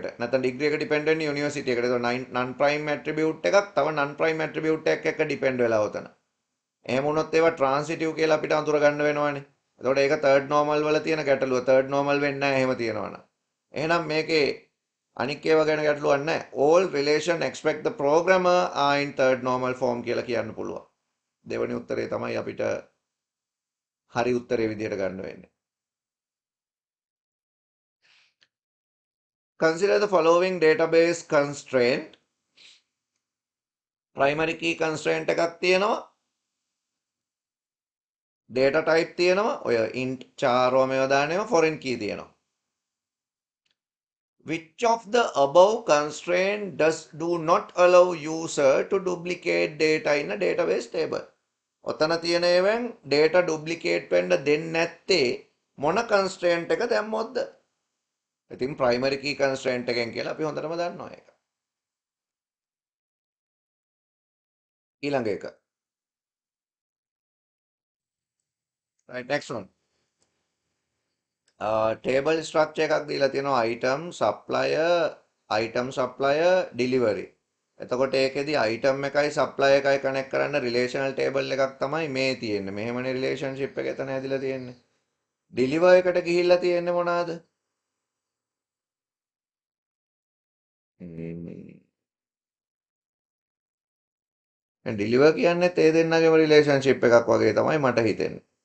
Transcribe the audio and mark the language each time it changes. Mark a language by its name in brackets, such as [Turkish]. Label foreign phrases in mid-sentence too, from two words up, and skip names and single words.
[Sinhala] නැත්නම් degree එක depend වෙන්නේ university එකට. ඒක [English] non prime attribute [Sinhala] එකක් තව [English] non prime attribute [Sinhala] එකක් එක්ක depend වෙලා උතන. එහෙම වුණොත් ඒවා transitive කියලා අපිට අඳුර ගන්න වෙනවනේ. එතකොට ඒක [English] third normal [Sinhala] වල තියෙන ගැටලුව. [English] third normal [Sinhala] වෙන්නේ නැහැ එහෙම තියෙනවනම්. එහෙනම් මේකේ අනික් ඒවා ගැන ගැටලුවක් නැහැ. [English] all relation expect the programmer are in third normal form [Sinhala] කියලා කියන්න පුළුවන්. දෙවෙනි උත්තරේ තමයි අපිට හරි උත්තරේ විදිහට ගන්න වෙන්නේ. [English] Consider the following database constraint. Primary key constraint [Sinhala] එකක් තියෙනවා. [English] Data type [Sinhala] තියෙනවා. ඔය [English] int char [Sinhala] මේවා දාන්නේම [English] foreign key [Sinhala] තියෙනවා. [English] Which of the above constraint do not allow user to duplicate data in a database table? [Sinhala] ඔතන තියෙන ඒවෙන් [English] data duplicate [Sinhala] වෙන්න දෙන්නේ නැත්තේ මොන constraint එක දැම්මොත්ද? ඉතින් [English] primary key constraint [Sinhala] එකෙන් කියලා අපි හොඳටම දන්නවා ඒක. ඊළඟ එක. [English] right, next one. Table structure [Sinhala] එකක් දීලා තියෙනවා [English] item supplier delivery. [Sinhala] එතකොට ඒකෙදි item එකයි supply එකයි connect කරන්න [English] relational table [Sinhala] එකක් තමයි මේ තියෙන්නේ. මෙහෙමනේ relationship එක එතන ඇදලා තියෙන්නේ. deliver එකට ගිහිල්ලා තියෙන්නේ මොනවාද? deliver කියන්නේ ඒ දෙන්නගේම relationship එකක් වගේ තමයි මට හිතෙන්නේ.